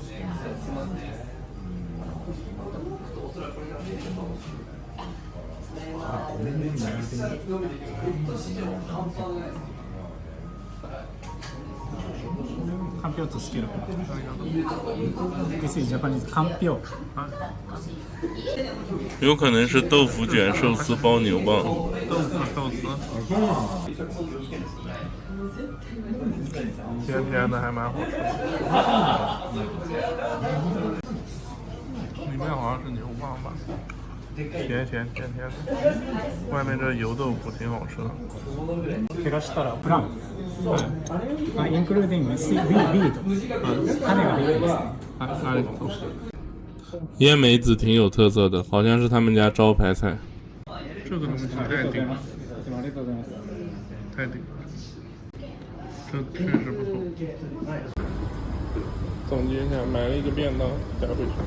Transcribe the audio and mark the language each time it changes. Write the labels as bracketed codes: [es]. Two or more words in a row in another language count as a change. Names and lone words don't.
[ja] かんぴょうとつける。 [en] This is Japanese かんぴょう。 [zh] 有可能是豆腐卷寿司包牛蒡。豆腐寿司。甜甜的，还蛮好吃的。里面好像是牛蒡吧，甜的，外面这油豆腐挺好吃的。 [ja] 減らしたらブラウン。はい。 [en] including beet. [ja] 種がビートですね。ありがとう。 [zh] 腌梅子挺有特色的，好像是他们家招牌菜。这个东西太顶了，太顶了。这确实不错。总结一下，买了一个便当带回去。